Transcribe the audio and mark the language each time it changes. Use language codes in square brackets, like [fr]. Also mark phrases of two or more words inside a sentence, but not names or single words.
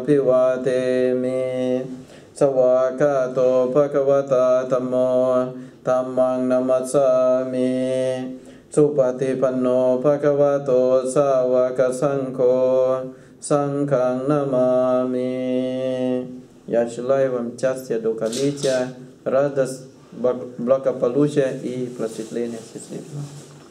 [pi] abhivademi Savakato bhagavata dhammo Dhammang namassami Supatipanno bhagavato savaka sangho Sanghang namami [ru] Я желаю вам счастья, долголетия, радость, благополучия и просветления. Счастливо.